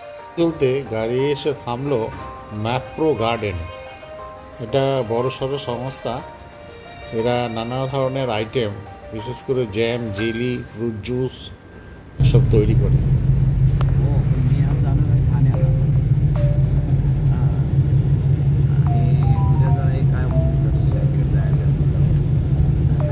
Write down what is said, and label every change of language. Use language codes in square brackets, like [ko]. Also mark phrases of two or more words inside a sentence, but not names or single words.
[bn] চলতে গাড়ি এসে থামলো ম্যাপ্রো গার্ডেন। এটা বড় সড়ো সংস্থা, এরা নানা ধরনের আইটেম বিশেষ করে [en] jam, jelly, fruit juice [bn] এসব তৈরি করে। [mr] हो पण मी आज जाणार आहे ठाण्याला. हां. आणि उद्या जरा एक काय म्हणून ठरलेलं आहे, तिकडे जायचं आहे.